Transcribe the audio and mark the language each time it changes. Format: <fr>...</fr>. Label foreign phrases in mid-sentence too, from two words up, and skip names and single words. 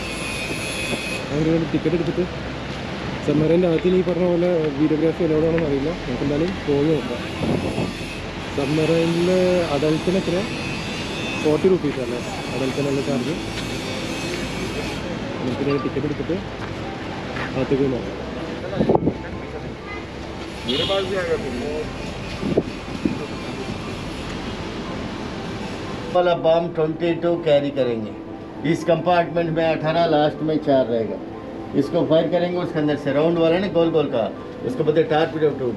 <ml>അതിന് വേണ്ടി ടിക്കറ്റ് എടുത്തിട്ട് സബ്മറൈൻ്റെ അകത്തിന് ഈ പറഞ്ഞ പോലെ വീഡിയോഗ്രാഫി എല്ലോടാണെന്ന് അറിയില്ല. നമുക്ക് എന്തായാലും പോയി നോക്കാം. സബ്മറൈനിൽ അഡൽട്ടിനൊക്കെ 40 റുപ്പീസ് അല്ലേ അഡൽട്ടിനുള്ള ചാർജ്. നമുക്ക് ടിക്കറ്റ് എടുത്തിട്ട് അകത്തേക്ക് നോക്കാം.</ml> <hi>वाला बम 22 कैरी करेंगे. इस कंपार्टमेंट में 18, लास्ट में 4 रहेगा. इसको फायर करेंगे, उसके अंदर से राउंड वाला ना गोल गोल का, उसको बोलते</hi> <en>torpedo tubes.</en>